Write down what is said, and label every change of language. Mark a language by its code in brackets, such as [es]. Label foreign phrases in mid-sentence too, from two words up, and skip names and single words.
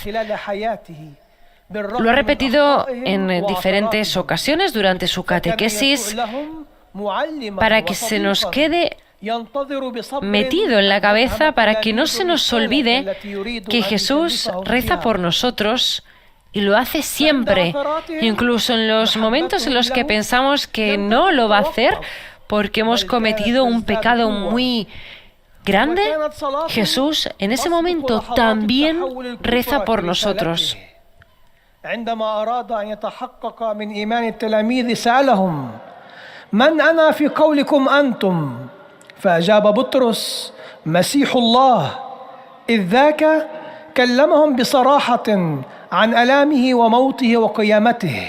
[es] Lo ha repetido en diferentes ocasiones durante su catequesis para que se nos quede metido en la cabeza, para que no se nos olvide que Jesús reza por nosotros. Y lo hace siempre, incluso en los momentos en los que pensamos que no lo va a hacer porque hemos cometido un pecado muy grande. Jesús en ese momento también reza por nosotros. [ar] عندما أراد أن يتحقق من إيمان التلاميذ سألهم: من أنا في قولكم أنتم؟ فأجاب بطرس: مسيح الله. إذ ذاك كلمهم بصراحة عن آلامه وموته وقيامته.